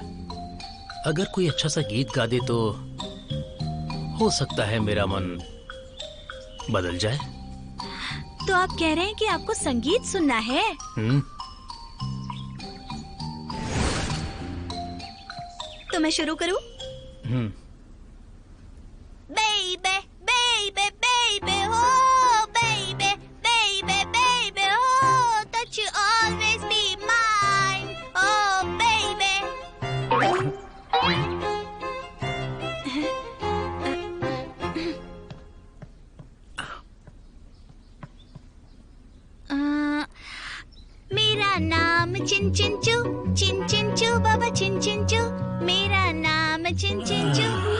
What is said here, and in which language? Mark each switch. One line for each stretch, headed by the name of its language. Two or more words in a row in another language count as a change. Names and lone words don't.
Hindi: अगर कोई अच्छा सा गीत गा दे तो हो सकता है मेरा मन बदल जाए। तो आप कह रहे हैं कि आपको संगीत सुनना है? तो मैं शुरू करूं?
English: Baby, baby, baby, oh, baby, baby, baby, oh, that you always be mine, oh, baby.
Hindi: मेरा नाम चिन चिन चू बाबा चिन चिन चू, मेरा नाम चिन चिन चू।